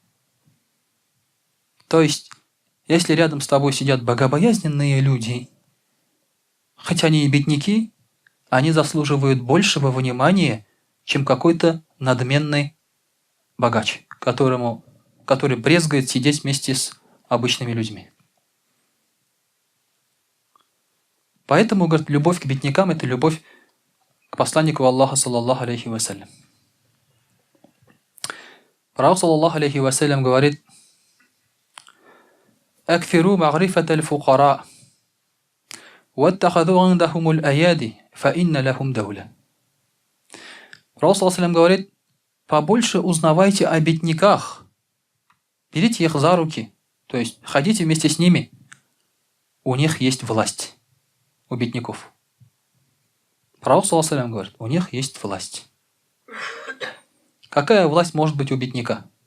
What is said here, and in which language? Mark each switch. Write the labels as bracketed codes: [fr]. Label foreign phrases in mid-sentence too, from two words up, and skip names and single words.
[ru] То есть, если рядом с тобой сидят богобоязненные люди, хоть они и бедняки, они заслуживают большего внимания, чем какой-то надменный богач, который брезгает сидеть вместе с обычными людьми. Поэтому, говорит, любовь к беднякам – это любовь к посланнику Аллаха, [ar] صلى الله عليه وسلم. [ru] Пророк, [ar] صلى الله عليه وسلم, [ru] говорит: [ar] «أكثروا معرفة الفقراء واتخذوا عندهم الأيادي فإن لهم دولة». Пророк, صلى الله عليه وسلم, [ru] говорит: побольше узнавайте о бедняках, берите их за руки, то есть ходите вместе с ними, у них есть власть, у бедняков. Пророк, [ar] صلى الله عليه وسلم, [ru] говорит, у них есть власть. Какая власть может быть у бедняка?